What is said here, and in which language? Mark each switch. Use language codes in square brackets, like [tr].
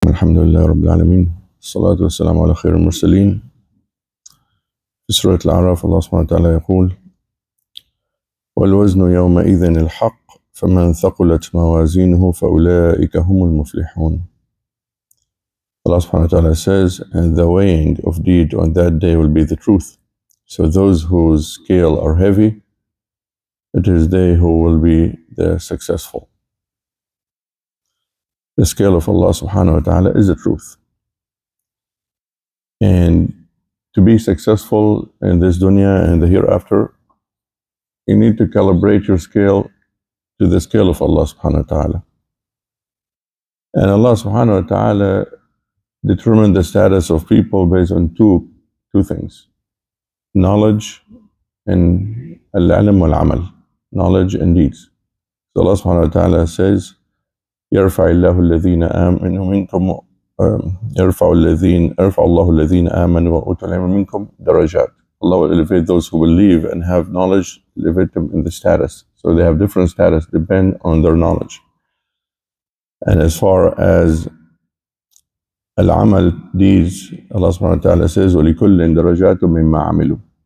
[ar] الحمد لله رب العالمين الصلاة والسلام على خير المرسلين. في سورة الأعراف الله سبحانه وتعالى يقول: والوزن يومئذ الحق فمن ثقلت موازينه فأولئك هم المفلحون. [en] Allah subhanahu wa ta'ala says, and the weighing of deed on that day will be the truth. So those whose scale are heavy, it is they who will be the successful. The scale of Allah subhanahu wa ta'ala is the truth. And to be successful in this dunya and the hereafter, you need to calibrate your scale to the scale of Allah subhanahu wa ta'ala. And Allah subhanahu wa ta'ala determined the status of people based on two things: knowledge and al-ilm wal-amal, knowledge and deeds. So Allah subhanahu wa ta'ala says, [ar] يرفع الله الذين آمنوا منكم يرفع الله الذين آمنوا وأوتوا العلم منكم درجات. [en] Allah will elevate those who believe and have knowledge, elevate them in the status. So they have different status, depend on their knowledge. And as far as al-amal, deeds, Allah subhanahu wa ta'ala says, [ar] وَلِكُلٍّ دَرَجَاتٌ مِمَّا عَمِلُوا.